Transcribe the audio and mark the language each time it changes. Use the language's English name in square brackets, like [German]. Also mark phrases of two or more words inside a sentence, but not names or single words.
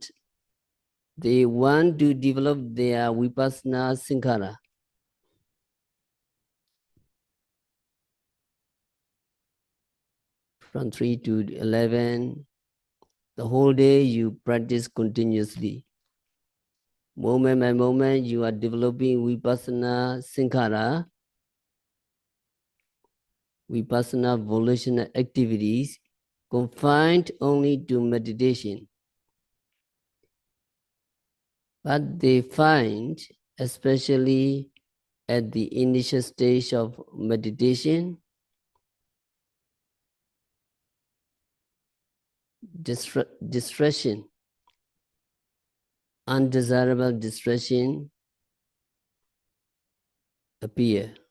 [English] They want to develop their [Pali] vipassana sankhara. [English] From 3 to 11, the whole day you practice continuously. Moment by moment, you are developing [Pali] vipassana sankhara, [English] vipassana volitional activities, confined only to meditation. But they find, especially at the initial stage of meditation, distraction, undesirable distraction appear.